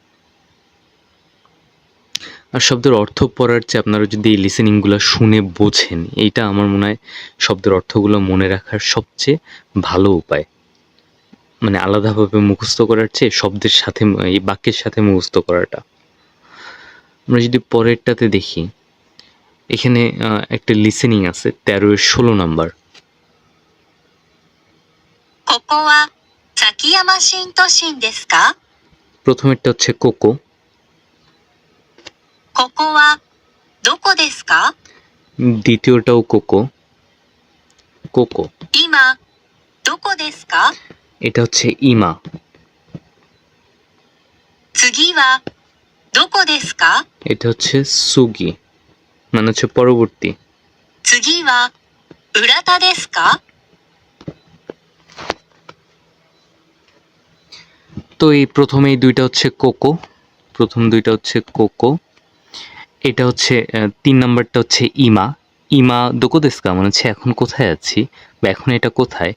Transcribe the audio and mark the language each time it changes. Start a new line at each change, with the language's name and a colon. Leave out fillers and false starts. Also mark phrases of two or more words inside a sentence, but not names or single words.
Bangla: আর শব্দের অর্থ পড়ার চেয়ে আপনারা যদি এই লিসেনিংগুলো শুনে বোঝেন, এইটা আমার মনে হয় শব্দের অর্থগুলো মনে রাখার সবচেয়ে ভালো উপায়। মানে আলাদাভাবে মুখস্থ করার চেয়ে শব্দের সাথে, এই বাক্যের সাথে মুখস্থ করাটা। আমরা যদি পরেরটাতে দেখি, এখানে একটা লিসেনিং আছে 13-16 নাম্বার।
Japanese: ここは崎山新都心ですか？
Bangla: প্রথমেরটা হচ্ছে কোকো,
Japanese: ここはどこですか？
Bangla: দ্বিতীয়টাও কোকো, কোকো।
Japanese: 今どこですか？
Bangla: এটা হচ্ছে ইমা।
Japanese: 次はどこですか？
Bangla: এটা হচ্ছে সুগি, মানে হচ্ছে পরবর্তী।
Japanese: 次は浦田ですか？
Bangla: তো এই প্রথমে এই দুইটা হচ্ছে কোকো, প্রথম দুইটা হচ্ছে কোকো। এটা হচ্ছে 3 নাম্বারটা হচ্ছে ইমা,
Japanese: 今 どこ ですか
Bangla: মানে হচ্ছে এখন কোথায় আছি বা এখন এটা কোথায়।